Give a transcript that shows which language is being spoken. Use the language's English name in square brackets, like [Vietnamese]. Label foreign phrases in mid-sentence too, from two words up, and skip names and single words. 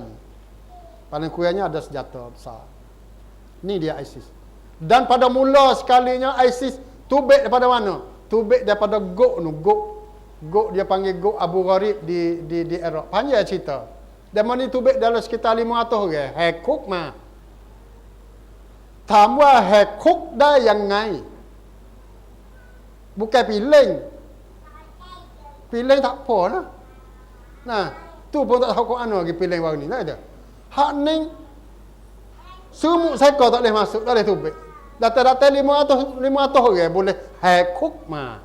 [Malay] Paling kurangnya ada senjata besar. Ni dia ISIS. Dan pada mula sekalinya ISIS tubik daripada mana? Tubik daripada Gok dia panggil Gok Abu Gharib di Iraq. Panjang cerita. Dan mana tubik dalam sekitar 500 orang. [Thai] แหกคุกมา. ถามว่าแหกคุกได้ยังไง [Malay] bukan pileng tak apa lah. Nah, tu pun tak tahu Quran lagi pileng baru ni, tak ada. Hak ni semua sekor tak boleh masuk, tak boleh tubik. Data-data 500 orang boleh [Thai] แหกคุกมา.